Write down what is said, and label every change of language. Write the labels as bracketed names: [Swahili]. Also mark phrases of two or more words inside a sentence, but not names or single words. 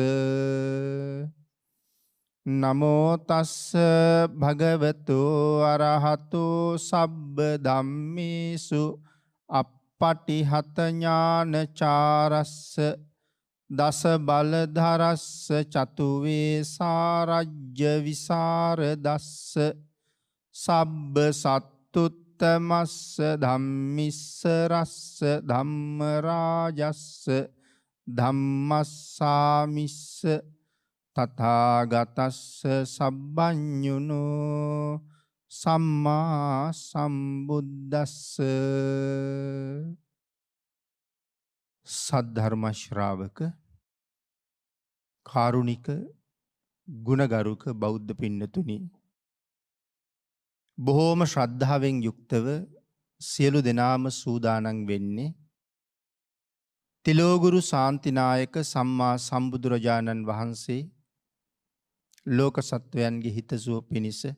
[Pali] නමෝ තස්ස භගවතු අරහතු සබ්බ ධම්මේසු අප්පටිහත ඥානචාරස්ස දස බලධරස්ස චතුවේ සාරජ්‍ය විසරදස්ස සබ්බ සත්තුත්තමස්ස ධම්මිස්ස රස්ස ධම්මරාජස්ස ධම්මස්සාමිස්ස තථාගතස්ස සබ්බඤුනෝ සම්මා සම්බුද්දස්ස [Sinhala] සද්ධර්ම ශ්‍රාවක කාරුණික ගුණගරුක බෞද්ධ පින්නතුනි බොහෝම ශ්‍රද්ධාවෙන් යුක්තව සියලු දෙනාම සූදානම් වෙන්නේ තිලෝගුරු ශාන්තිනායක සම්මා සම්බුදුරජාණන් වහන්සේ ලෝක සත්වයන්ගේ හිතසුව පිණිස